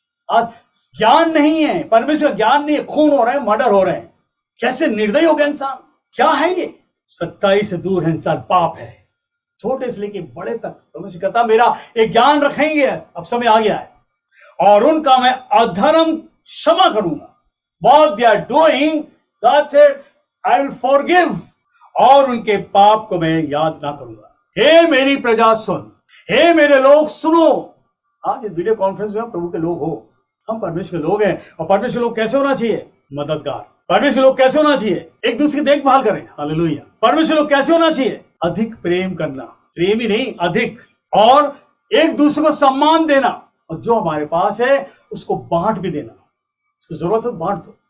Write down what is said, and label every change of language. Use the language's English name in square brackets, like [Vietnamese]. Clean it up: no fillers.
[Hindi] आज ज्ञान नहीं है, परमेश्वर का ज्ञान नहीं है, खून हो रहे हैं, मर्डर हो रहे हैं। कैसे निर्दयी हो गया इंसान, क्या है ये? सच्चाई से दूर है इंसान, पाप है। छोटे से लेके बड़े तक परमेश्वर कहता मेरा एक ज्ञान रखेंगे। अब समय आ गया है, और उनका मैं अधर्म क्षमा करूंगा। [English] What they are doing, God said, I will forgive, [Hindi] और उनके पाप को मैं याद ना करूंगा। हे मेरी प्रजा सुन, हे मेरे लोग सुनो। आज इस वीडियो कॉन्फ्रेंस में प्रभु के लोग हो, हम परमेश्वर के लोग हैं, और परमेश्वर लोग कैसे होना चाहिए? मददगार। परमेश्वर लोग कैसे होना चाहिए? एक दूसरे की देखभाल करें। हालेलुया। परमेश्वर लोग कैसे होना चाहिए? अधिक प्रेम करना, प्रेम ही नहीं, अधिक, और एक दूसरे को सम्मान देना, और जो हमारे पास है उसको बांट भी देना। उसको जरूरत है बांट दो।